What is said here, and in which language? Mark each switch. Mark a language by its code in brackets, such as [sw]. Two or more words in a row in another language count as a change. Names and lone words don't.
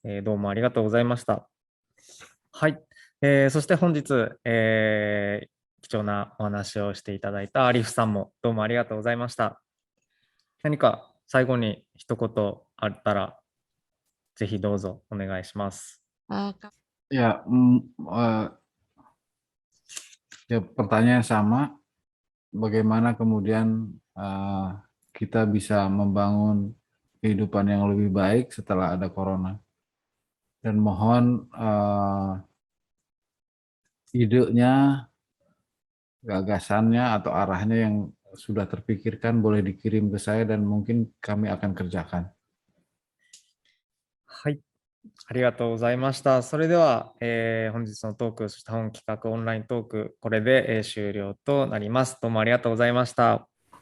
[ja] どうもありがとうございました。はい。そして本日、貴重なお話をしていただいたアリフさんもどうもありがとうございました。何か最後に一言あったら、ぜひどうぞお願いします。 [id] Ya, ya pertanyaan sama, bagaimana kemudian kita bisa membangun kehidupan yang lebih baik setelah ada corona. Dan mohon idenya, gagasannya atau arahnya yang sudah terpikirkan boleh dikirim ke saya dan mungkin kami akan kerjakan. [ja] はい。ありがとうございました。それでは、本日のトーク、そして本企画オンライントーク、これで、終了となります。どうもありがとうございました。